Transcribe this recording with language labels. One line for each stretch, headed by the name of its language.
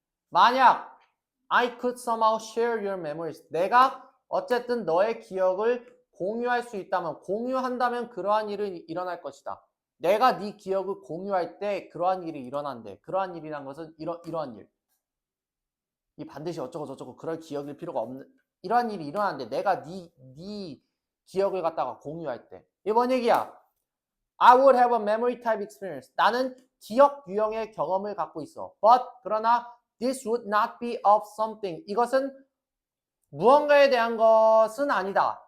Korean: 만약
English: I could somehow share your memories.
Korean: 내가 어쨌든 너의 기억을 공유할 수 있다면, 공유한다면 그러한 일은 일어날 것이다. 내가 네 기억을 공유할 때 그러한 일이 일어난대. 그러한 일이란 것은 이러한 일. 이 반드시 어쩌고 저쩌고 그럴 기억일 필요가 없는 이러한 일이 일어나는데 내가 네 기억을 갖다가 공유할 때 이게 뭔 얘기야?
English: I would have a memory type experience.
Korean: 나는 기억 유형의 경험을 갖고 있어.
English: But
Korean: 그러나
English: this would not be of something.
Korean: 이것은 무언가에 대한 것은 아니다.